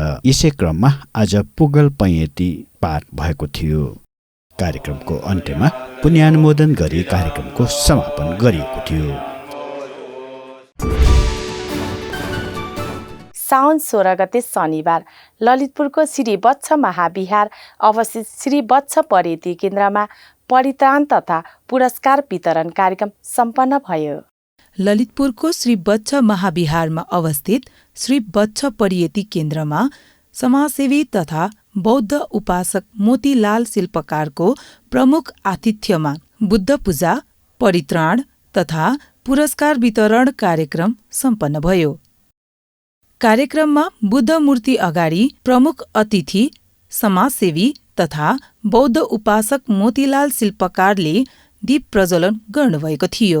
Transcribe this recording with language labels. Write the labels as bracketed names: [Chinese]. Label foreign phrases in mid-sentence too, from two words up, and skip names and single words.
[Nepali] यसै क्रममा आज पुगल पैयती पाठ भएको थियो। कार्यक्रमको अन्त्यमा पुण्यानुमोदन गरी कार्यक्रमको समापन गरिएको थियो। साउन 16 गते शनिबार ललितपुरको श्री वत्स महाविहार अवस्थित श्री वत्स पर्यती केन्द्रमा परित्राण तथा पुरस्कार वितरण कार्यक्रम सम्पन्न भयो। ललितपुरको श्री वत्स महाविहारमा अवस्थित श्री वत्स पर्यती केन्द्रमा समाजसेवी तथा बौद्ध उपासक मोतीलाल शिल्पकारको प्रमुख आतिथ्यमा बुद्ध पूजा, परित्राण तथा पुरस्कार वितरण कार्यक्रम सम्पन्न भयो। कार्यक्रममा बुद्ध मूर्ति अगाडि प्रमुख अतिथि समाजसेवी तथा बौद्ध उपासक मोतीलाल शिल्पकारले दीप प्रज्वलन गर्नुभएको थियो।